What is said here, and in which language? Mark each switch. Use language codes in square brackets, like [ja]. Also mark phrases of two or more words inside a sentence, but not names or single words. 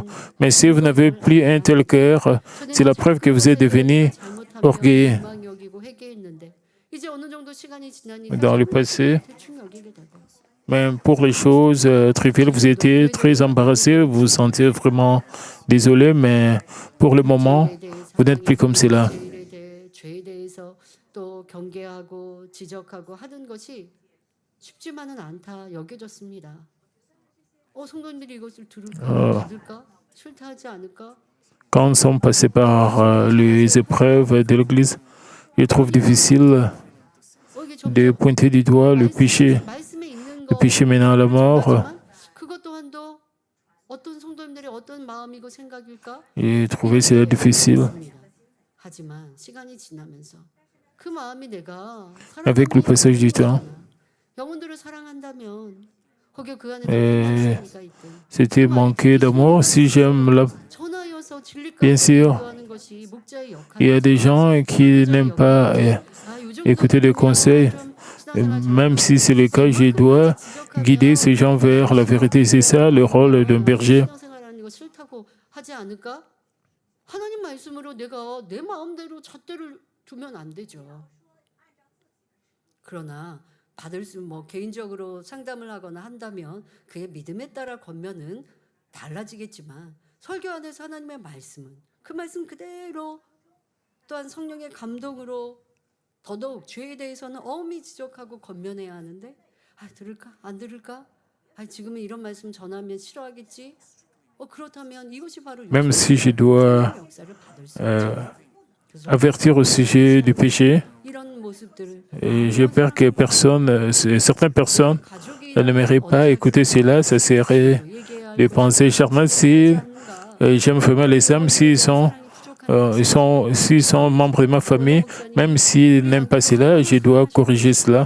[fr] Mais si vous n'avez plus un tel cœur, c'est la preuve que vous êtes devenu orgueilleux. Dans le passé, même pour les choses triviales, vous étiez très embarrassé, vous vous sentez vraiment désolé, mais pour le moment, vous n'êtes plus comme cela. [ko] 죄에 대해서 또 경계하고 지적하고 하는 것이 쉽지만은 않다 여겨졌습니다. 성도님들이 이것을 들을까? 받을까? 싫다하지 않을까? [fr] Quand nous sommes passés par les épreuves de l'Église, je trouve difficile de pointer du doigt le péché menant à la mort. [ko] 그것 또한도 어떤 성도님들의 어떤 마음이고 생각일까? [fr] J'ai trouvé cela difficile. [ko] 하지만 시간이 지나면서 그 마음이 내가 [fr] Avec le passage du temps, [ko] 영혼들을 사랑한다면 거기에 그 안에 [fr] c'était manquer d'amour. Si j'aime la... [ko] 전하여서 진리까지 [fr] Bien sûr, [ko] 구하는 것이 목자의 [fr] il y a des gens qui n'aiment pas écouter les conseils. Même si c'est le cas, je dois guider ces gens vers la vérité. C'est ça le rôle d'un berger. [ko] 싫다고 하지 않을까? 하나님 말씀으로 내가 내 마음대로 잣대를 두면 안 되죠. 그러나 받을 수 개인적으로 상담을 하거나 한다면 그의 믿음에 따라 권면은 달라지겠지만 설교 안에서 하나님의 말씀은 그 말씀 그대로 또한 성령의 감동으로 더더욱 죄에 대해서는 엄히 지적하고 권면해야 하는데 들을까? 안 들을까? 지금은 이런 말씀 전하면 싫어하겠지? 그렇다면 이것이 바로 [fr] Même si je dois avertir au sujet du péché, et j'ai peur que certaines personnes n'aimeraient pas écouter cela. Ça serait de penser charmant si j'aime vraiment les hommes, s'ils sont membres de ma famille, même s'ils n'aiment pas cela, je dois corriger cela.